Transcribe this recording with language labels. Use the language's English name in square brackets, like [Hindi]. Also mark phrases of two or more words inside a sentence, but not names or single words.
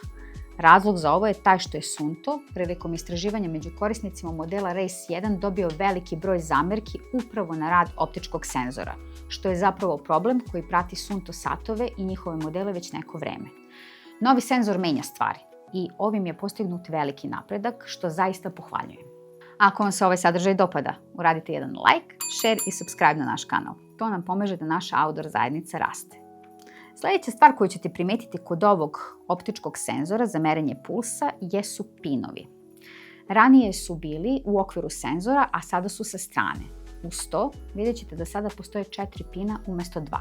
[Serbian] Razlog za ovo je taj što je Suunto, prilikom istraživanja među korisnicima modela Race 1, dobio veliki broj zamerki upravo na rad optičkog senzora, što je zapravo problem koji prati Suunto satove i njihove modele već neko vreme. Novi senzor menja stvari i ovim je postignut veliki napredak, što zaista pohvaljujem. Ako vam se ovaj sadržaj dopada, uradite jedan [English] like, share [Serbian] i subscribe na naš kanal. To nam pomaže da naša outdoor zajednica raste. Sljedeća stvar koju ćete primetiti kod ovog optičkog senzora za merenje pulsa jesu pinovi. Ranije su bili u okviru senzora, a sada su sa strane. Uz to vidjet ćete da sada postoje 4 pina umjesto 2.